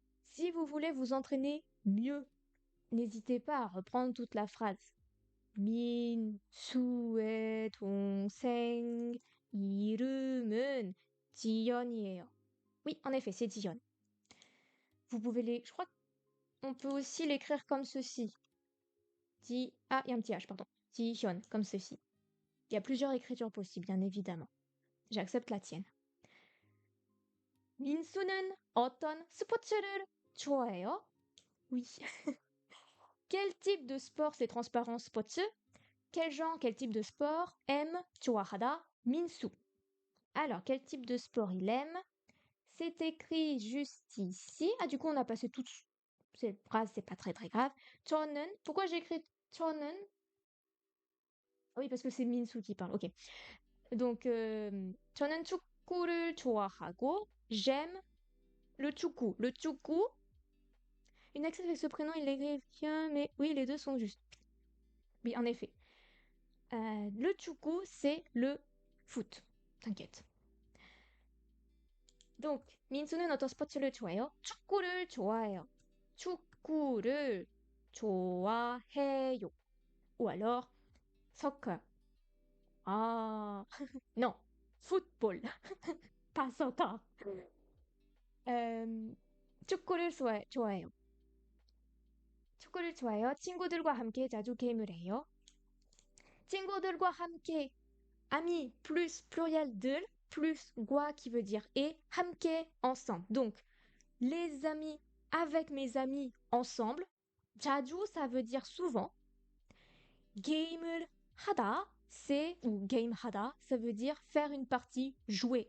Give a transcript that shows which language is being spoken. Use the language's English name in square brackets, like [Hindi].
[French] Si vous voulez vous entraîner mieux, n'hésitez pas à reprendre toute la phrase. [Korean] 민수의 동생 이름은 지연이에요. [French] Oui, en effet, c'est Jiyeon. Vous pouvez je crois qu'on peut aussi l'écrire comme ceci. Ah, il y a un petit H, pardon. Jiyeon, comme ceci. Il y a plusieurs écritures possibles, bien évidemment. J'accepte la tienne. [Korean] 민수는 어떤 스포츠를 좋아해요? [French] Oui. Quel type de sport c'est transparent 스포츠? Quel genre, quel type de sport aime 좋아하다 민수? Alors, quel type de sport il aime? C'est écrit juste ici. Ah, du coup, on a passé toute cette phrase, c'est pas très très grave. 저는, pourquoi j'ai écrit 저는? Ah oui, parce que c'est Minsu qui parle, ok. Donc, [Korean] 저는 축구를 좋아하고, [French] j'aime le 축구. Le 축구, une accès avec ce prénom, il l'écrit bien, mais oui, les deux sont justes. Oui, en effet. Le 축구, c'est le foot. T'inquiète. Donc, [Korean] 민수는 어떤 스포츠를 좋아해요? 축구를 좋아해요. 축구를 좋아해요. [French] Ou alors, soccer. Ah, non, football. Pas soccer. [Korean] 축구를 좋아해요. 축구를 좋아해요. 친구들과 함께 자주 게임을 해요. 친구들과 함께, [French] amis plus pluriel 들 plus 과 qui veut dire et, 함께 ensemble. Donc, les amis avec mes amis ensemble. 자주, ça veut dire souvent. 게임을 하다, c'est, ou game 하다, ça veut dire faire une partie, jouer.